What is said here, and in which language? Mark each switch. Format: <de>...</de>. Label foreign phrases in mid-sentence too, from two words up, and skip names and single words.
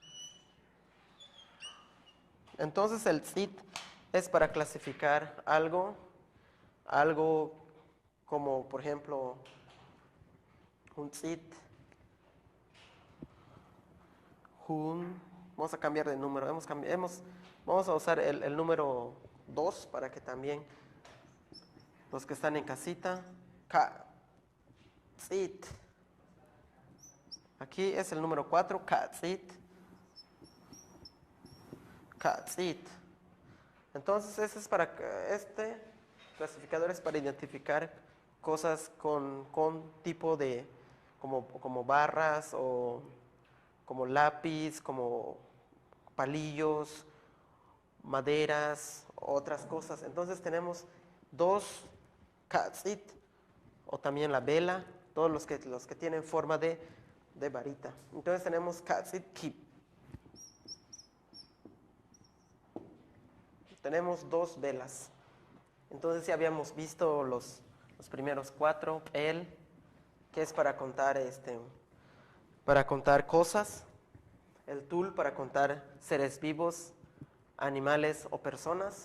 <es>Entonces el tzit es para clasificar algo como, por ejemplo, un tzit, vamos a cambiar de número, vamos a usar el número 2 para que también los que están en casita,</es> <yua>ka, tzit.</yua> <es>Aquí es el número 4,</es> <yua>ka, tzit. Ka, tzit.</yua> <es>Entonces este clasificador es para identificar cosas con tipo de, como barras o como lápiz, como palillos, maderas, otras cosas. Entonces tenemos 2 katzit, o también la vela, todos los que tienen forma de varita. Entonces tenemos</es> <yua>katzit kip.</yua> <es>Tenemos 2 velas. Entonces ya habíamos visto los primeros 4. El, que es para contar cosas. El tul para contar seres vivos, animales o personas.</es>